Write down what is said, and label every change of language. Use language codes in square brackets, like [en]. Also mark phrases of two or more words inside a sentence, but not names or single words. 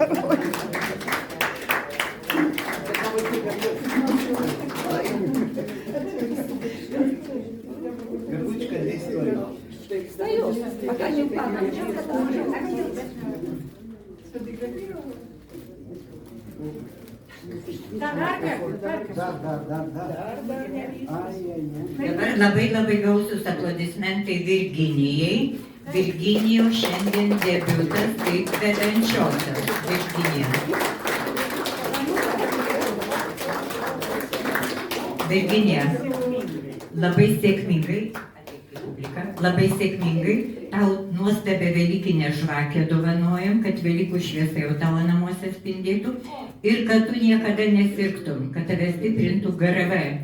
[ru] Ручка здесь стоит. Пока не упала. Да. Ай-яй-яй. [lt] Dabar labai gausūs aplodismentai Virginijai. Virginijos šiandien debiutas kaip vedančiosios. Virginija. Virginija, labai sėkmingai, labai sėkmingai tau nuostabią velykinę žvakę dovanojam, kad Velykų šviesa jau tavo namuose spindėtų ir kad tu niekada nesirgtum, kad tave stiprintų GRV.